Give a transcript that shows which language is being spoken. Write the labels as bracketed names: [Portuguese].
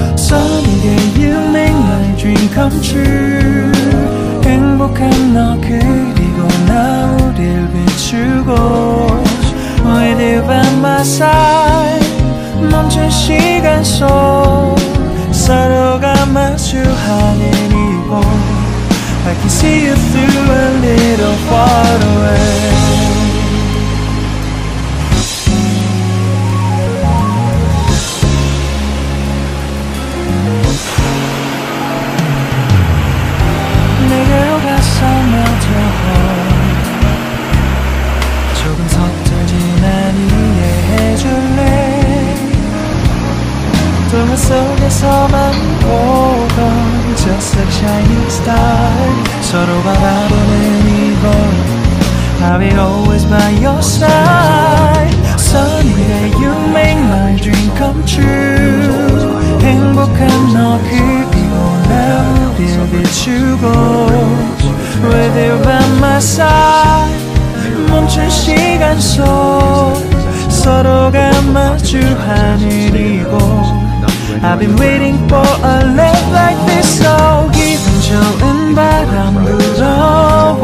[English] Sunny day you make my dream come true. [Korean] 행복한 너 그리고 나 우릴 비추고. [English] With you by my side. [Korean] 멈춘 시간 속 서로가 마주하는 이곳. [English] I can see you through a little far away. [Korean] 내게로 가서 [English] melt your heart. [Korean] 조금 서툴지만 이해해줄래. 동화 속에서만 보던 [English] just like shining star. [Korean] 서로 바라보는 이곳. [English] I'll be always by your side. Sunny day you make my dream come true. [Korean] 행복한 너 그리고 나 우릴 비추고. [English] With you by my side. [Korean] 멈춘 시간 속 서로가 마주하는 이곳. [English] I've been waiting for a love like this. So [Korean] 기분 좋은 바람 불어.